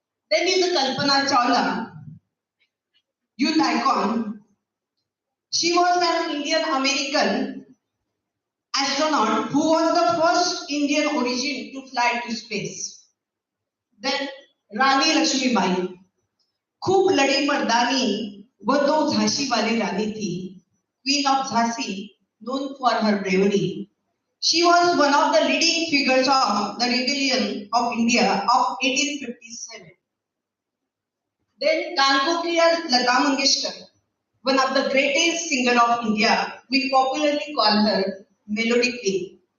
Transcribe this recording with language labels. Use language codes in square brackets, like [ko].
[en] Then is the Kalpana Chawla, youth icon. She was an Indian American astronaut who was the first Indian origin to fly to space. Then Rani Lakshmibai. [hi] खूब लड़ी मर्दानी, वो तो झांसी वाली रानी थी. [en] Queen of Jhansi, known for her bravery. She was one of the leading figures of the rebellion of India of 1857. Then Kankopriya Lata Mangeshkar, one of the greatest singer of India. We popularly call her Melody Queen.